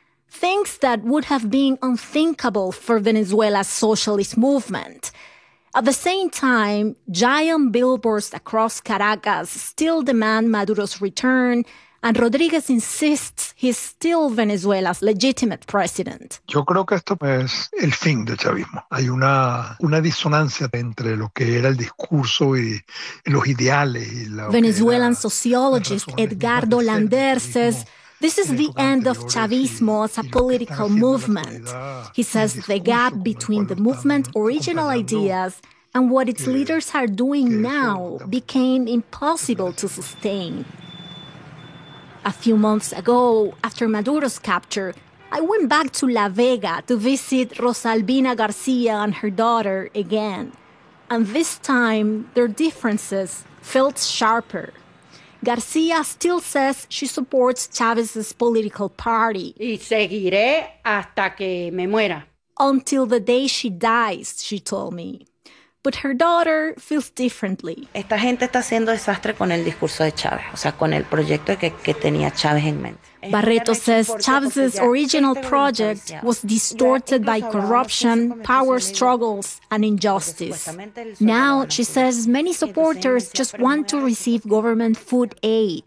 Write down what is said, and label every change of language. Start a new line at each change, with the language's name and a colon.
English: Things that would have been unthinkable for Venezuela's socialist movement. At the same time, giant billboards across Caracas still demand Maduro's return, and Rodríguez insists he's still Venezuela's legitimate president.
Spanish: Yo creo que esto es el fin del chavismo. Hay una disonancia entre lo que era el discurso y los ideales.
English: Venezuelan sociologist Edgardo Lander says this is the end of chavismo as a political movement. He says the gap between the movement's original ideas and what its leaders are doing now became impossible to sustain. A few months ago, after Maduro's capture, I went back to La Vega to visit Rosalvina García and her daughter again. And this time, their differences felt sharper. García still says she supports Chávez's political party.
Spanish: Y seguiré hasta que me muera.
English: Until the day she dies, she told me. But her daughter feels differently.
Spanish: Esta gente está haciendo desastre con el discurso de Chávez, o sea, con el proyecto que tenía Chávez en mente.
English: Barreto says Chávez's original project was distorted by corruption, power struggles, and injustice. Now, she says many supporters just want to receive government food aid.